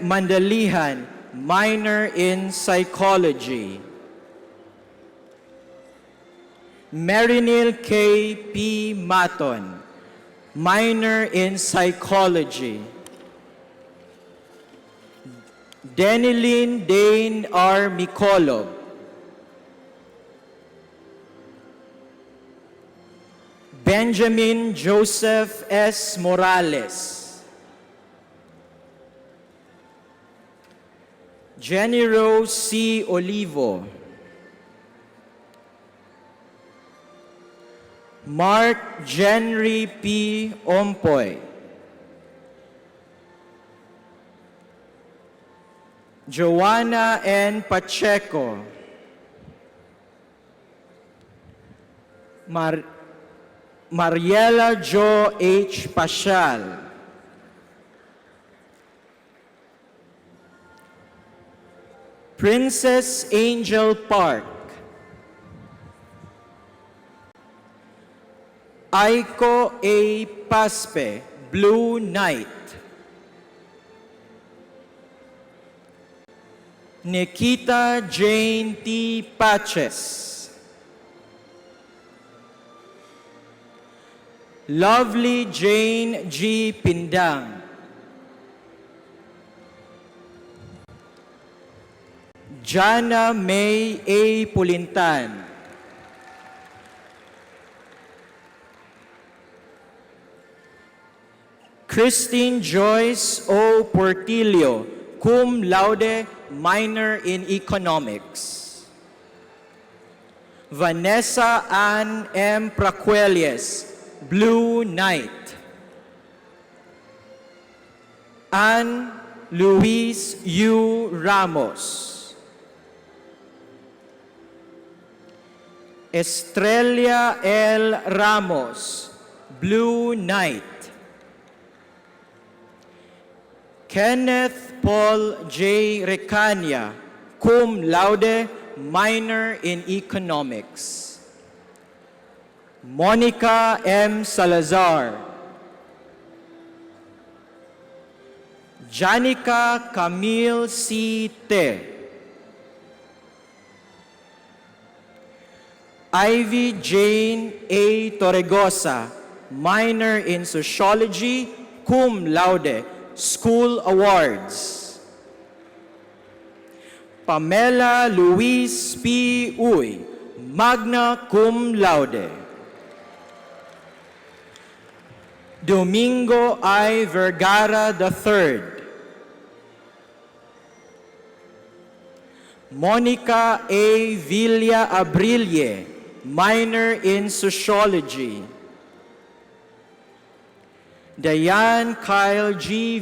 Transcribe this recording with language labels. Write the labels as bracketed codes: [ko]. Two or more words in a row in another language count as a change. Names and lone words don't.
[en] Mandalihan, minor in psychology. Marinil K. P. Maton, minor in psychology. Denilyn Dane R. Mikolob, Benjamin Joseph S. Morales, Jenny Rose C. Olivo, Mark Jenry P. Ompoy, Joanna N. Pacheco, Mariela Jo H. Pashal, Princess Angel Park, Aiko A. Paspe, Blue Knight, Nikita Jane T. Paches, Lovely Jane G. Pindang, Jana May A. Pulintan, Christine Joyce O. Portillo, [la] cum laude, [en] minor in economics. Vanessa Ann M. Praquelies, Blue Knight. Ann Luis U. Ramos. Estrella L. Ramos, Blue Knight. Kenneth Paul J. Recania, [la] cum laude, [en] minor in economics. Monica M. Salazar, Janica Camille C. Te, Ivy Jane A. Torregosa, minor in sociology, [la] cum laude, [en] school awards. Pamela Luis P. Uy, [la] magna cum laude. [en] Domingo I. Vergara III, Monica A. Villa Abrille, minor in sociology. Diane Kyle G.